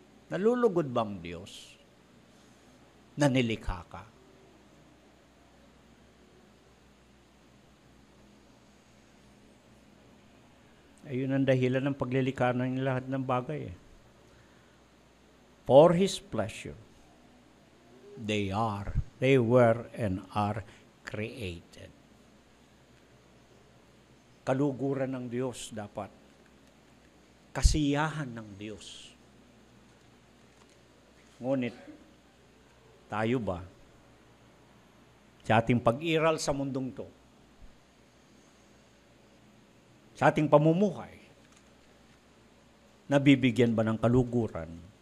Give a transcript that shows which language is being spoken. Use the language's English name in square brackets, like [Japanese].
[Filipino] Nalulugod bang Diyos na nilikha ka? Ayun ang dahilan ng paglilikha ng lahat ng bagay. [English] For His pleasure, they were and are created. [Filipino] Kaluguran ng Diyos dapat. Kasiyahan ng Diyos. Ngunit, tayo ba, sa ating pag-iral sa mundong to, sa ating pamumuhay, nabibigyan ba ng kaluguran?